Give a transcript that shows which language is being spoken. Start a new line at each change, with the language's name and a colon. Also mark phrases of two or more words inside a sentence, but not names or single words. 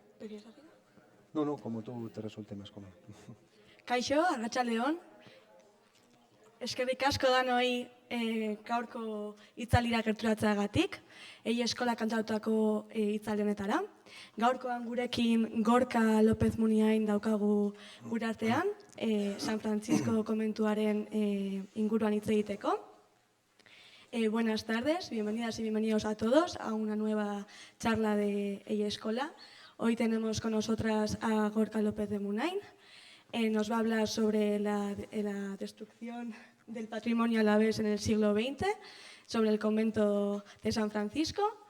Spanish: querías decir? No, no, como tú te resulte más cómodo.
Basque: Kaixo, arratsaldeon. Eskerrik asko danoi gaurko hitzaldira gerturatzeagatik, eskola kantatutako hitzaldi honetara. Gaurkoan gurekin Gorka López Muniain daukagu gure artean, San Francisco komentuaren inguruan hitz egiteko.
Spanish: Buenas tardes, bienvenidas y bienvenidos a todos a una nueva charla de Escola. Hoy tenemos con nosotras a Gorka López de Muniain. Nos va a hablar sobre la destrucción del patrimonio alavés en el siglo XX, sobre el convento de San Francisco.